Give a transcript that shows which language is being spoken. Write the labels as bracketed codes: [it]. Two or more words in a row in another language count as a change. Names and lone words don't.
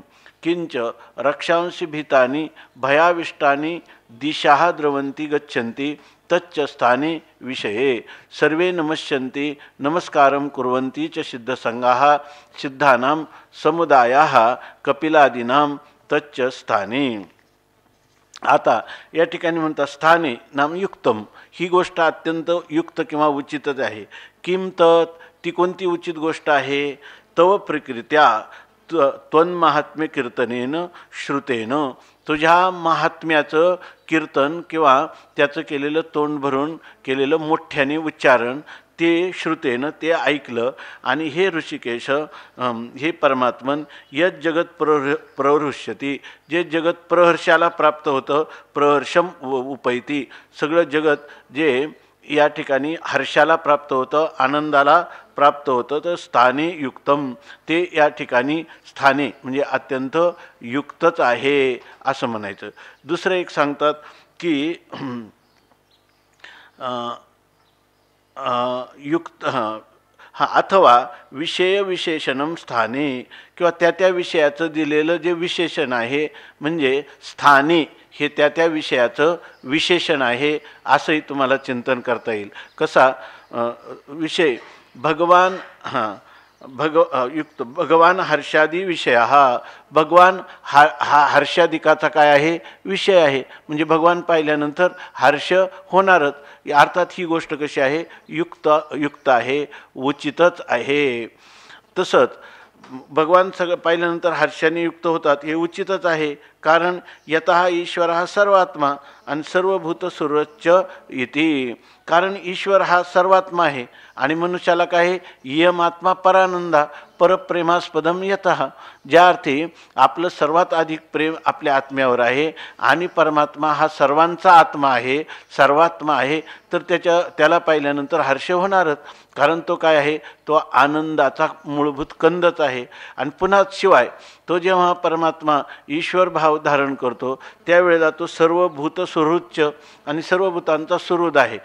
[sa] किंच रक्षांसि भीतानि भयाविष्टानि दिशाः द्रवन्ति गच्छन्ति तच्च स्थाने विषये सर्वे नमस्यन्ति नमस्कारं कुर्वन्ति च सिद्धसंगाः सिद्धानां समुदायाः कपिलादीनां तच्च स्थाने. [mr] आता या ठिकाणी म्हणतात [sa] स्थाने नाम युक्तम, [mr] ही गोष्ट अत्यंत युक्त किंवा उचितच आहे. [sa] किम तत्, [mr] ती कोणती उचित गोष्ट आहे. [sa] तव प्रकृत्या त्वन्माहात्म्य कीर्तनेन श्रुतेन, [mr] तुझ्या महात्म्याचं कीर्तन किंवा त्याचं केलेलं तोंड भरून केलेलं मोठ्याने उच्चारण ते श्रुतेनं ते ऐकलं. आणि हे ऋषिकेश, हे परमात्मन, [sa] यत जगत प्रहृष्यती, [mr] जे जगत प्रहर्षाला प्राप्त होतं, [sa] प्रहर्षम उपैती, [mr] सगळं जगत जे या ठिकाणी हर्षाला प्राप्त होतं, आनंदाला प्राप्त होतं, तर [sa] स्थाने युक्तम, [mr] ते या ठिकाणी स्थाने म्हणजे अत्यंत युक्तच आहे असं म्हणायचं. दुसरं एक सांगतात की [sa] युक्त अथवा विषय विशेषणम स्थाने, [mr] किंवा त्या विषयाचं दिलेलं जे विशेषण आहे म्हणजे स्थाने हे त्या विषयाचं विशेषण आहे असंही तुम्हाला चिंतन करता येईल. कसा विषय भगवान युक्त भगवान हर्षादी विषय, भगवान हर्षादिकाचा काय आहे विषय आहे, म्हणजे भगवान पाहिल्यानंतर हर्ष होणारच. अर्थात ही गोष्ट कशी आहे युक्त आहे, उचितच आहे. तसंच भगवान सगळं पाहिल्यानंतर हर्षाने युक्त होतात हे उचितच आहे. कारण यतः ईश्वर हा सर्वात्मा आणि [sa] सर्वभूत सुरच्च इति, [mr] कारण ईश्वर हा सर्वात्मा आहे आणि मनुष्याला काय आहे [sa] इयमात्मा परानंदा परप्रेमास्पदम यतः, [mr] ज्या अर्थी आपलं सर्वात अधिक प्रेम आपल्या आत्म्यावर आहे आणि परमात्मा हा सर्वांचा आत्मा आहे, सर्वात्मा आहे, तर त्याला पाहिल्यानंतर हर्ष होणारच. कारण तो काय आहे, तो आनंदाचा मूलभूत कंदच आहे. आणि पुन्हा शिवाय तो जेव्हा परमात्मा ईश्वर भाव धारण करतो त्यावेळेला तो सर्वभूत सुहृच्च आणि सर्वभूतांचा सुहृद आहे.